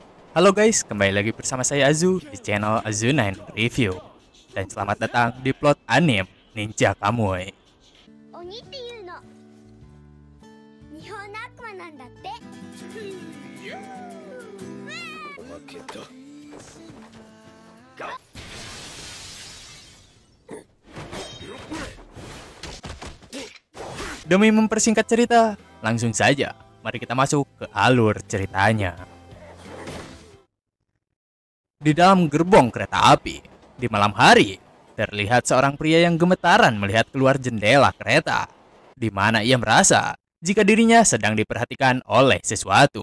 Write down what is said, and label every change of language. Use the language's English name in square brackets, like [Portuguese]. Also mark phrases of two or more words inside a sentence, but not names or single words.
[Indonesian] Halo guys, kembali lagi bersama saya Azu di channel Azu9 Review. Dan selamat datang di plot anime Ninja Kamui. [Japanese] 鬼っていうの日本の悪魔なんだって。おまけだ。 [Indonesian] Demi mempersingkat cerita, langsung saja mari kita masuk ke alur ceritanya. Di dalam gerbong kereta api, di malam hari, terlihat seorang pria yang gemetaran melihat keluar jendela kereta, di mana ia merasa jika dirinya sedang diperhatikan oleh sesuatu.